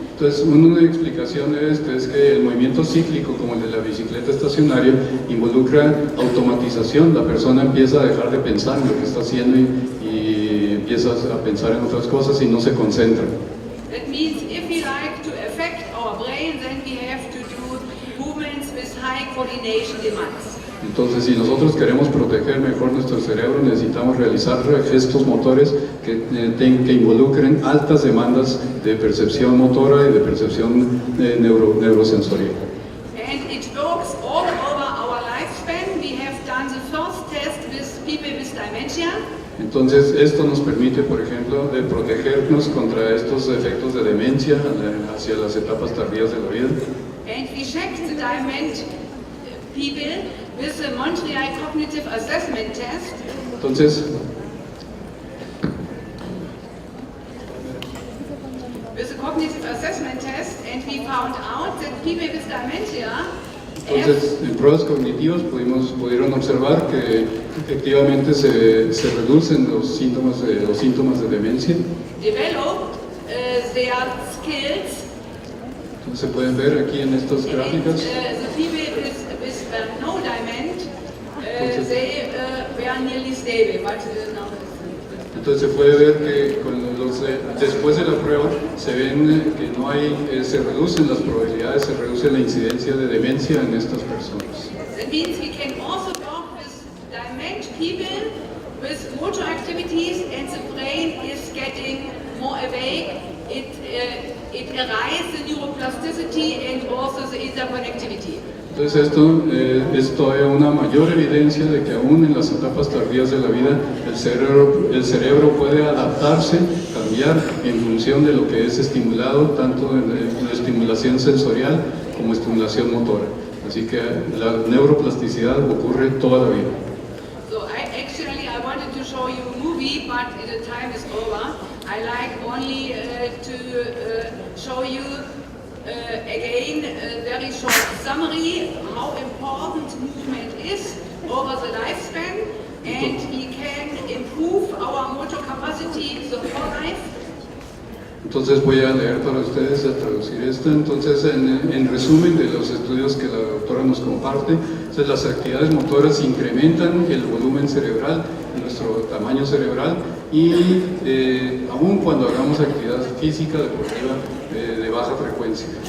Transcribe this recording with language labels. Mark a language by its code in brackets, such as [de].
[es] Entonces, una explicación de esto es que el movimiento cíclico, como el de la bicicleta estacionaria, involucra automatización. La persona empieza a dejar de pensar en lo que está haciendo y empieza a pensar en otras cosas y no se concentra. [en] That means if we like to affect our brain, then we have to do movements with high coordination demands. [es] Entonces, si nosotros queremos proteger mejor nuestro cerebro, necesitamos realizar gestos motores que involucren altas demandas de percepción motora y de percepción neurosensorial. [en] And it works all over our lifespan. We have done the first test with people with dementia. [es] Entonces, esto nos permite, por ejemplo, de protegernos contra estos efectos de demencia hacia las etapas tardías de la vida. [en] And we checked the dement people with the Montreal Cognitive Assessment Test. [es] Entonces, [en] With the Cognitive Assessment Test, and we found out that people with dementia [es] entonces en pruebas cognitivas pudieron observar que efectivamente se reducen los síntomas de demencia. [en] develop their skills. [es] Entonces se pueden ver aquí en estas gráficas. [en] The people with no dement, they were nearly stable, but no. [es] Entonces se puede ver que después de la prueba se ven que se reducen las probabilidades, se reduce la incidencia de demencia en estas personas. [en] That means we can also work with dement people with motor activities, and the brain is getting more awake. It arises the neuroplasticity and also the interconnectivity. [es] Entonces esto es todavía una mayor evidencia de que aún en las etapas tardías de la vida el cerebro puede adaptarse, cambiar en función de lo que es estimulado, tanto en estimulación sensorial como estimulación motora. Así que la neuroplasticidad ocurre toda la vida. [en] So I wanted to show you a movie, but the time is over. I like only to show you again a very short summary how important movement is over the lifespan, and we can improve our motor capacity the whole life. [es] Entonces voy a leer para ustedes, a traducir esto. Entonces, en resumen de los estudios que la doctora nos comparte, entonces, las actividades motoras incrementan el volumen cerebral, nuestro tamaño cerebral, y aun cuando hagamos actividad física, deportiva, de baja frecuencia.